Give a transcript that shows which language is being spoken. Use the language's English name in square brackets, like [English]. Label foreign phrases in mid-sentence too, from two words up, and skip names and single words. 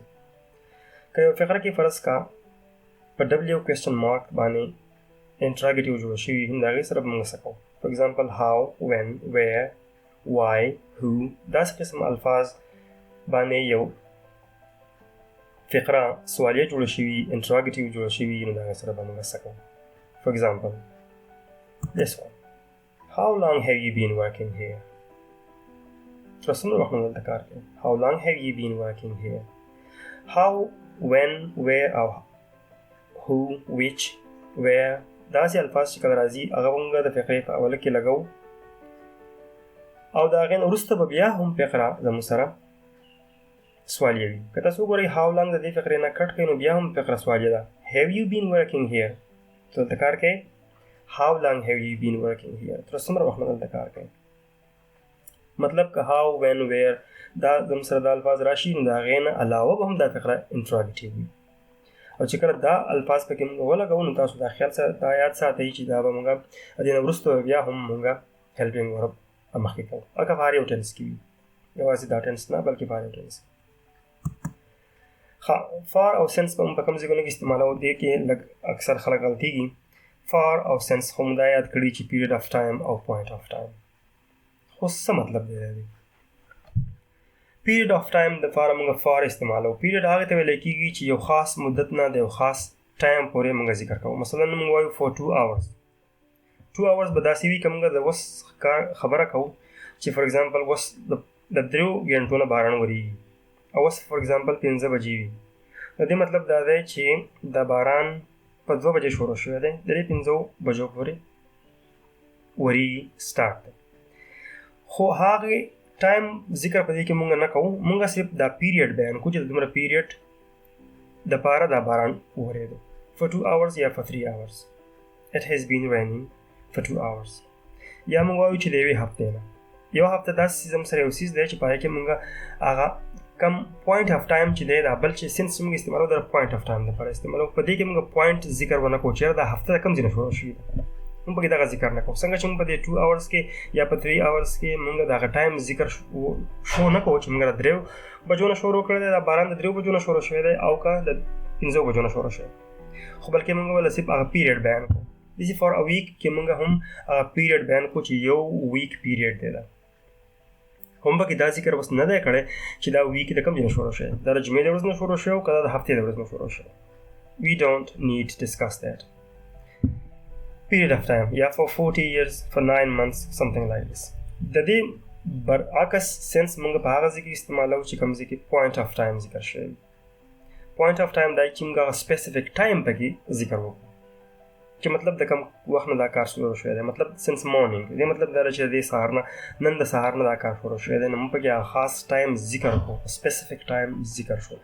[Pashto] که یو فقره کې فرض کا په ډبل یو [English] question mark [Pashto] باندې انټراګیټیو جوړ شوي هم د هغې سره به موږ څه کوو. [English] for example how, when, where, why, who [Pashto] داسې قسم الفاظ باندې یو فقره سوالیه جوړه شوي انټراګیټیو جوړه شوي نو د هغې سره به موږ څه کوو. [English] for example this one, how long have you been working here? [Pashto] تر څومره وخت نه دلته کار کوې؟ [English] how long have you been working here? how, when, where [Pashto] او [English] who, which where [Pashto] داسې الفاظ چې کله راځي هغه موږ د فقرې په اوله کې لګو او د هغې نه وروسته به بیا هم فقره زموږ سره سوالیه وي. که تاسو وګورئ [English] how long [Pashto] د دې فقرې نه کټ کړئ نو بیا هم فقره سوالیه ده. [English] have you been working here؟ [Pashto] ته دلته کار کوې. [English] how long have you been working here؟ [Pashto] تر څومره وخت نه دلته کار کوې. مطلب که [English] how when where [Pashto] دا زموږ سره دا الفاظ راشي نو د هغې نه علاوه به هم دا فقره انټراګیټیو وي. او چې کله دا الفاظ پکې موږ ولګوو نو تاسو دا خیال دا یاد ساتئ چې دا به موږ د دې نه وروسته بیا هم موږ [English] helping verb [Pashto] مخکې کوو. هغه په هر یو ټنس کې وي، یوازې دا ټنس نه بلکې په هر یو ټنس. فار او سنس به هم په کوم ځایونو کې استعمالوو. دې کې لږ اکثر خلک غلطېږي. فار او سنس خو موږ دا یاد کړي چې [English] period of time [Pashto] او [English] point of time. [Pashto] خو څه مطلب دی دی [English] period of time [Pashto] د فار موږ فار استعمالوو. پیریډ هغې ته ویلی کېږي چې یو خاص مدت نه د یو خاص ټایم پورې موږ ذکر کوو. مثلا موږ وایو [English] for 2 hours. 2 hours [Pashto] به داسې وي که موږ د اوس خبره کوو چې [English] for example [Pashto] اوس د 3 غنټو نه باران وریږي او اوس [English] for example [Pashto] 5 بجې وي. د دې مطلب دا دی چې د باران په 2 بجې شروع شوی دی، د دې 5 بجو پورې وریږي سټارټ دی. خو هغې ټایم ذکر په دې کې مونږ نه کوو، مونږ صرف دا پیریډ بیان کوو چې د دومره پیریډ دپاره دا باران وورېدو. [English] for 2 hours یا for 3 hours. it has been raining for 2 hours. [Pashto] یا مونږ وایو چې د یوې هفتې نه. یو هفته داسې زموږ سره یو څیز دی چې په هغې کې مونږ هغه کم [English] point of time [Pashto] چې دی دا بل چې سنس مونږ استعمالوو د [English] point of time [Pashto] دپاره استعمالوو. په دې کې مونږ پوینټ ذکر ونه کوو چې یاره دا هفته د کوم ځای نه شروع شوي ده، موږ پکې دغه ذکر نه کوو. څنګه چې موږ په دې [English] 2 hours [Pashto] کې یا په [English] 3 hours [Pashto] کې موږ د هغه ټایم ذکر شو نه کوو چې موږ د 3 بجو نه شروع کړی دی، دا باران د 3 بجو نه شروع شوی دی او که د 5 بجو نه شروع شوی، خو بلکې موږ ول صرف هغه پیریډ بیان کوو. داسې [English] for a week [Pashto] کې موږ هم هغه پیریډ بیان کوو چې یو ویک پیریډ دی. دا هم پکې دا ذکر اوس نه دی کړی چې دا ویک د کوم ځای نه شروع شوی، دا د جمعې د ورځې نه شروع شوی او که دا د هفتې د ورځې نه شروع شوی. [English] we don't need to discuss that. period of time یا for 40 years for 9 months something like this. [Pashto] د دې برعکس سنس موږ په هغه ځای کې استعمالوو چې کوم ځای کې پوینټ آف ټایم ذکر شوی. [English] point of time [Pashto] دا چې موږ هغه [English] specific time [Pashto] پکې ذکر وکړو چې مطلب د کوم وخت نه دا کار شروع شوی دی. مطلب [English] since morning [Pashto] دې مطلب دا چې د سهار نه نن د سهار نه دا کار شروع شوی دی، نو موږ پکې هغه خاص ټایم ذکر کړو، [English] specific time [Pashto] ذکر شو.